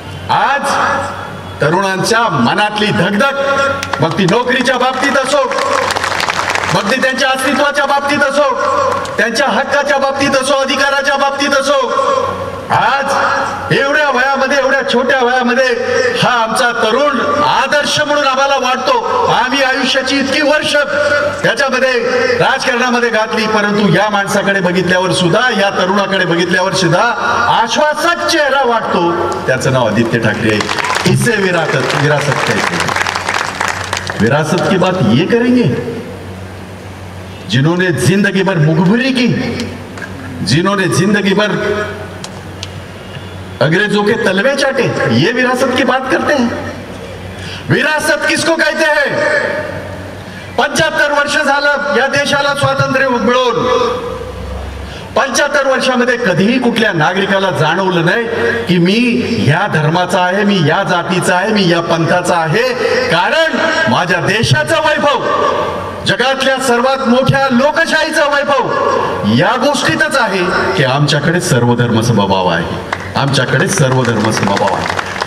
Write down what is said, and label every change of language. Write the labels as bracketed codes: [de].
[mr] आज तरुणांच्या मनातली धगधग, मग ती नोकरीच्या बाबतीत असो, मग ती त्यांच्या अस्तित्वाच्या बाबतीत असो, त्यांच्या हक्काच्या बाबतीत असो, अधिकाराच्या बाबतीत असो, आज एवढ्या वयामध्ये, एवढ्या छोट्या वयामध्ये हा आमचा तरुण आदर्श म्हणून आम्हाला वाटतो. आम्ही आयुष्याची इतकी वर्ष त्याच्यामध्ये राजकारणामध्ये घातली, परंतु या माणसाकडे बघितल्यावर सुद्धा, या तरुणाकडे बघितल्यावर सुद्धा आश्वासक चेहरा वाटतो. त्याचं नाव आदित्य ठाकरे आहे. [hi] इसे विरासत कहते हैं. विरासत की बात ये करेंगे जिन्होंने जिंदगी भर मुखबिरी की, जिन्होंने जिंदगी भर अंग्रेजों के तलवे चाटे, ये विरासत की बात करते हैं? विरासत किसको कहते हैं? [mr] 75 वर्ष झालं या देशाला स्वातंत्र्य मिळून, 75 वर्षामध्ये कधीही कुठल्या नागरिकाला जाणवलं नाही की मी ह्या धर्माचा आहे, मी या जातीचा आहे, मी या पंथाचा आहे. कारण माझ्या देशाचा वैभव, जगातल्या सर्वात मोठ्या लोकशाहीचा वैभव या गोष्टीतच आहे की आमच्याकडे सर्वधर्म समभाव आहे, आमच्याकडे सर्वधर्म समभाव आहे.